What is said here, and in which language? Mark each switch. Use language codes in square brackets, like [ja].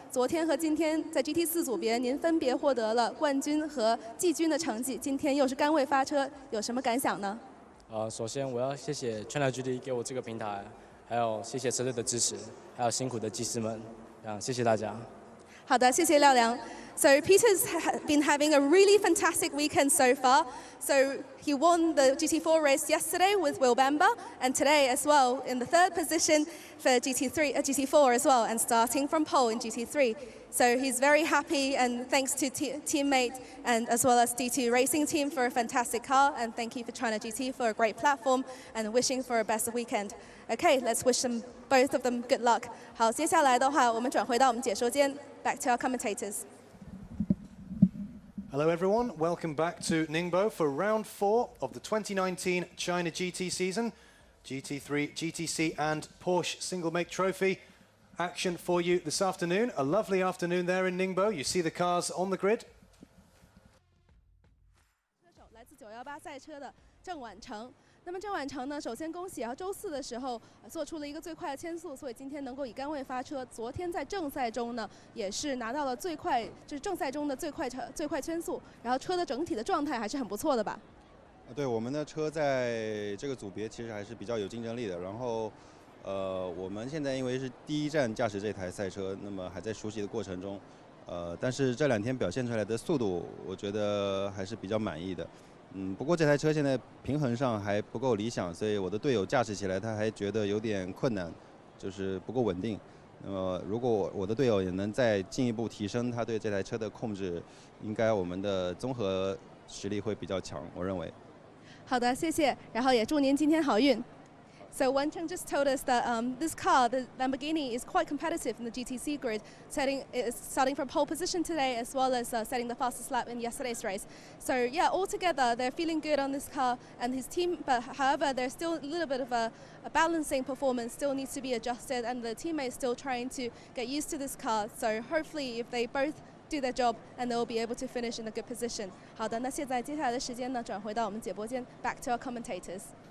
[zh] 昨天和今天在 GT4 组别，您分别获得了冠军和季军的成绩。今天又是杆位发车，有什么感想呢？首先我要谢谢 China GT 给我这个平台，还有谢谢车队的支持，还有辛苦的技师们，谢谢大家。好的，谢谢廖阳。 [en] So Peter's been having a really fantastic weekend so far. So he won the GT4 race yesterday with Will Bamber, and today as well in the 3rd position for GT4 as well, and starting from pole in GT3. So he's very happy, and thanks to teammate and as well as D2 Racing team for a fantastic car, and thank you for China GT for a great platform, and wishing for a best weekend. Okay, let's wish them both of them good luck. [zh] 好，接下来的话，我们转回到我们解说间 ， [en] back to our commentators. Hello everyone, welcome back to Ningbo for round 4 of the 2019 China GT season. GT3, GTC and Porsche single make trophy action for you this afternoon. A lovely afternoon there in Ningbo. You see the cars on the grid. [zh] 车手来自918赛车的郑婉成。那么郑婉成呢，首先恭喜，然后周4的时候做出了一个最快的圈速，所以今天能够以杆位发车。昨天在正赛中呢，也是拿到了最快，就是正赛中的最快圈速，然后车的整体的状态还是很不错的吧？对，我们的车在这个组别其实还是比较有竞争力的。然后，我们现在因为是第一站驾驶这台赛车，那么还在熟悉的过程中，但是这2天表现出来的速度，我觉得还是比较满意的。不过这台车现在平衡上还不够理想，所以我的队友驾驶起来他还觉得有点困难，就是不够稳定。那么如果我的队友也能再进一步提升他对这台车的控制，应该我们的综合实力会比较强，我认为。好的，谢谢，然后也祝您今天好运。 [en] So Wen Cheng just told us that this car, the Lamborghini, is quite competitive in the GTC grid, starting from pole position today as well as setting the fastest lap in yesterday's race. So yeah, altogether they're feeling good on this car and his team, but however there's still a little bit of a balancing performance still needs to be adjusted, and the teammates still trying to get used to this car. So hopefully if they both do their job and they will be able to finish in a good position. [zh] 好的，那现在接下来的时间呢，转回到我们解播间 ， [en] back to our commentators.